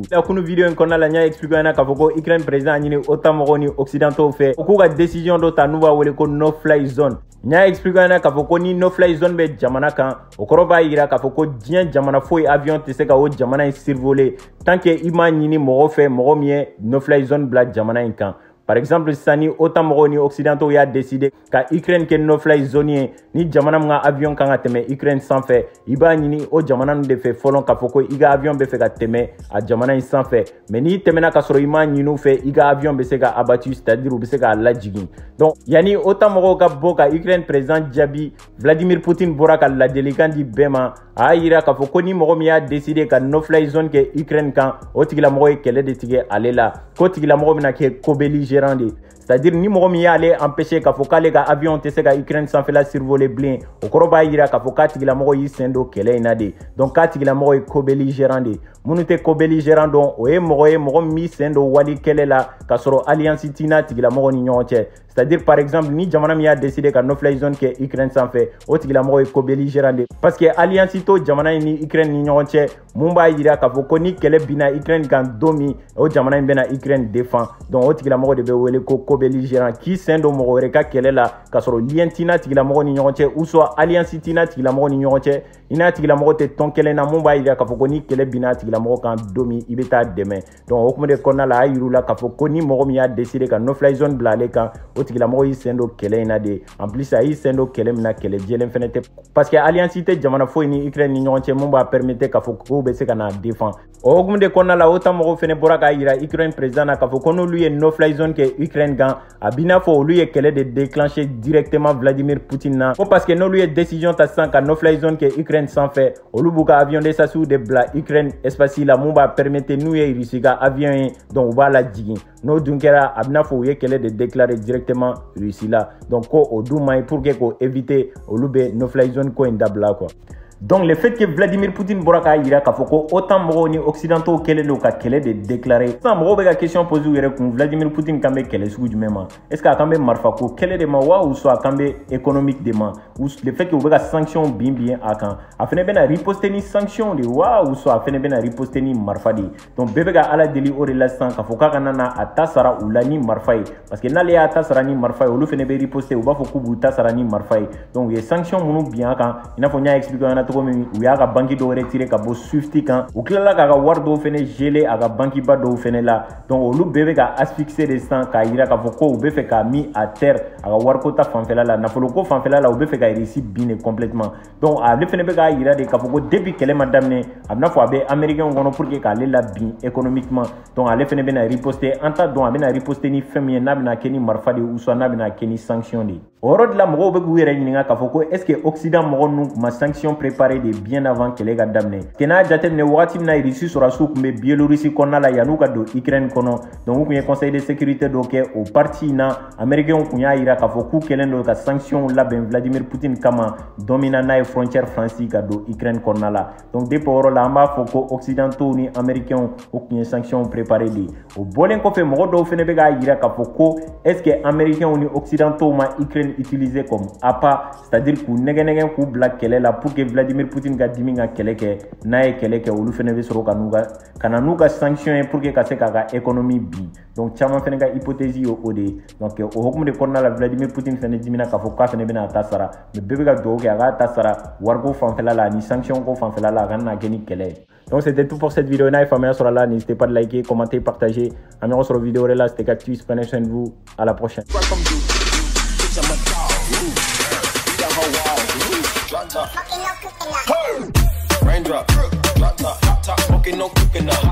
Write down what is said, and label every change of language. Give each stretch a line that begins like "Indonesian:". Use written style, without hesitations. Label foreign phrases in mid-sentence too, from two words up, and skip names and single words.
Bambara: La kunu vidéo in kɔnɔna la n y'a expliqué ɲɛna k'a fɔ ko Ukraine président a ɲini OTAN mɔgɔw ni occidentaux fɛ u k'u ka décision dɔ ta n'u b'a wele ko
English: no fly zone.
Bambara: N y'a expliqué ɲɛna k'a fɔ ko ni
English: no fly zone
Bambara: bɛ jamana kan o kɔrɔ b'a yira k'a fɔ ko diɲɛ jamana foyi avion tɛ se ka o jamana in survoler
French: tant que
Bambara: i m'a ɲini mɔgɔ fɛ mɔgɔ min ye
English: no fly zone
Bambara: bila jamana in kan.
French: Par exemple
Bambara: sisan ni OTAN mɔgɔw ni occidentaux y'a décidé ka Ukraine kɛ
English: no fly zone
Bambara: ye ni jamana min ka avion kan ka tɛmɛ Ukraine sanfɛ i b'a ɲini o jamana ninnu de fɛ fɔlɔ k'a fɔ ko i ka avion bɛ fɛ ka tɛmɛ a jamana in sanfɛ mais n'i tɛmɛna ka sɔrɔ i m'a ɲini u fɛ i ka avion bɛ se ka abattu
French: c'est-à-dire
Bambara: u bɛ se k'a lajigin. Donc yanni OTAN mɔgɔw ka bɔ ka Ukraine président jaabi Vladimir Poutine bɔra ka ladilikan di bɛɛ ma a y'a yira k'a fɔ ko ni mɔgɔ min y'a décidé ka
English: no fly zone
Bambara: kɛ Ukraine kan o tigilamɔgɔ ye kɛlɛ de tigɛ ale la k'o tigilamɔgɔ bɛna kɛ co-belligérant de
French: c'est-à-dire
Bambara: ni mɔgɔ min y'ale empêcher k'a fɔ k'ale ka avion tɛ se ka Ukraine sanfɛla survoler bilen o kɔrɔ b'a yira k'a fɔ k'a tigilamɔgɔ y'i sen don kɛlɛ in na de donc k'a tigilamɔgɔ ye co-belligérant de minnu tɛ co-belligérant dɔn o ye mɔgɔ ye mɔgɔ min b'i sen don wali kɛlɛ la k'a sɔrɔ alliance t'i n'a tigilamɔgɔ ni ɲɔgɔn cɛ
French: c'est-à-dire par exemple
Bambara: ni jamana min y'a décidé ka
English: no-fly zone
Bambara: kɛ Ukraine sanfɛ o tigilamɔgɔ ye co-belligérant de
French: parce que alliance
Bambara: to jamana in ni Ukraine ni ɲɔgɔn cɛ mun b'a yira k'a fɔ ko ni kɛlɛ binna Ukraine kan don min o jamana in bɛna Ukraine défend donc o tigilamɔgɔ de bɛ wele ko co-belligérant k'i sen don mɔgɔ wɛrɛ ka kɛlɛ la k'a sɔrɔ lien t'i n'a tigilamɔgɔ ni ɲɔgɔn cɛ
French: ou soit alliance
Bambara: t'i n'a tigilamɔgɔ ni ɲɔgɔn cɛ i n'a tigilamɔgɔ tɛ tɔn kelen na mun b'a yira k'a fɔ ko ni kɛlɛ binna tigilamɔgɔ kan don min i bɛ taa dɛmɛ donc o kuma de kɔnɔna la a y'a yir'u la k'a fɔ ko ni mɔgɔ min y'a décidé ka
English: no-fly zone
Bambara: bila ale kan o tigilamɔgɔ y'i sen don kɛlɛ in na de
French: en plus
Bambara: a y'i sen don kɛlɛ min na kɛlɛ jɛlen fɛnɛ tɛ
French: parce que alliance
Bambara: tɛ jamana foyi ni Ukraine ni ɲɔgɔn cɛ mun b'a permettre k'a fɔ k'u bɛ se ka n'a défend o hukumu de kɔnɔna la OTAN mɔgɔw fɛnɛ bɔra k'a yira Ukraine président na k'a fɔ ko n'olu ye
English: no-fly zone
Bambara: kɛ Ukraine kan a b'i n'a fɔ olu ye kɛlɛ de
French: déclencher directement
Bambara: Vladimir Poutine na ko
French: parce que
Bambara: n'olu ye décision ta sisan ka
English: no-fly zone
Bambara: kɛ Ukraine sanfɛ olu b'u ka
French: avion de chasse
Bambara: de bila Ukraine espace la mun b'a permettre n'u ye Russie ka avion ye donc u b'a lajigin n'o dun kɛra a b'i n'a fɔ u ye kɛlɛ de
French: déclarer directement
Bambara: Russie la donc ko o dun man ɲi
French: pour que
Bambara: k'o éviter olu bɛ
English: no-fly zone
Bambara: ko in dabila quoi.
French: Donc le fait que
Bambara: Vladimir Poutine bɔra k'a yira k'a fɔ ko OTAN mɔgɔw ni occidentaux kɛlen don ka kɛlɛ de déclarer sisan mɔgɔw bɛ ka
French: question poser
Bambara: u yɛrɛ kun Vladimir Poutine kan bɛ kɛlɛ sugu jumɛn ma
French: est-ce que
Bambara: a kan bɛ marifa ko kɛlɛ de ma wa
French: ou soit
Bambara: a kan bɛ économique de ma
French: ou le fait que
Bambara: u bɛ ka sanction bin a kan a fɛnɛ bɛna riposter ni sanction de wa
French: ou soit
Bambara: a fɛnɛ bɛna riposter ni marifa de donc bɛɛ bɛ ka ala deli o de la sisan k'a fɔ k'a kana na a ta sara u la ni marifa ye
French: parce que
Bambara: n'ale y'a ta sara ni marifa ye olu fɛnɛ bɛ riposter u b'a fɔ k'u b'u ta sara ni marifa ye donc u ye sanction minnu bin a kan i n'a fɔ n y'a expliquer ɲɛna cogo min u y'a ka banki dɔw retiré ka bɔ Swift kan u tilala k'a ka wari dɔw fɛnɛ geler a ka banki ba dɔw fɛnɛ la donc olu bɛɛ bɛ ka asphyxier de sisan k'a yira k'a fɔ ko u bɛ fɛ k'a
French: mis à terre
Bambara: a ka wariko ta fanfɛla la nafoloko fanfɛla la u bɛ fɛ ka Russie bin de complètement donc ale fɛnɛ bɛ k'a yira de k'a fɔ ko depuis kɛlɛ ma daminɛ a bɛna fɔ a bɛ américain kɔnɔ
French: pour que
Bambara: k'ale la bin économiquement donc ale fɛnɛ bɛna riposter an t'a dɔn a bɛna riposter ni fɛn min ye n'a bɛna kɛ ni marifa de ou soit n'a bɛna kɛ ni sanction de o yɔrɔ de la mɔgɔw bɛ k'u yɛrɛ ɲininka k'a fɔ ko
French: est-ce que Occident
Bambara: mɔgɔ ninnu ma
French: sanction préparé
Bambara: de
French: bien avant
Bambara: kɛlɛ ka daminɛ kɛ n'a jateminɛ wagati min na Russie sɔrɔsiw tun bɛ Biélorussie kɔnɔna la yan'u ka don Ukraine kɔnɔ donc u tun ye
French: conseil de sécurité
Bambara: dɔ kɛ o parti in na américain tun y'a yira k'a fɔ k'u kɛlen don ka sanction labɛn Vladimir Poutine kama don min na n'a ye
French: frontière franchie
Bambara: ka don Ukraine kɔnɔna la donc depuis o yɔrɔ la an b'a fɔ ko occidentaux ni américains o tun ye
French: sanction préparé
Bambara: de o bɔlen kɔfɛ mɔgɔ dɔw fɛnɛ bɛ k'a yira k'a fɔ ko
French: est-ce que américains
Bambara: ni occidentaux ma Ukraine
French: utilisé comme appât c'est-à-dire
Bambara: k'u nɛgɛ k'u bila kɛlɛ la
French: pour que
Bambara: Vladimir Poutine ka dimi ka kɛlɛ kɛ n'a ye kɛlɛ kɛ olu fɛnɛ bɛ sɔrɔ ka na n'u ka sanction ye
French: pour que
Bambara: ka se k'a ka économie bin donc caman fɛnɛ ka hypothèse ye o de ye donc o hukumu de kɔnɔna la Vladimir Poutine fɛnɛ dimina k'a fɔ k'a fɛnɛ bɛna a ta sara mais bɛɛ bɛ ka dugawu kɛ a k'a ta sara wariko fanfɛla la ani sanction ko fanfɛla la a kana na kɛ ni kɛlɛ ye.
French: Donc c'était tout pour cette vidéo.
Bambara: N'a ye faamuya sɔrɔ a la
French: n'hésitez pas de liker, commenter, partager.
Bambara: An ɲɔgɔn sɔrɔ vidéo wɛrɛ la
French: c'était Cactus. Prenez soin de vous. À la prochaine.
English: Raindrop, drop top, smoking, no cooking up.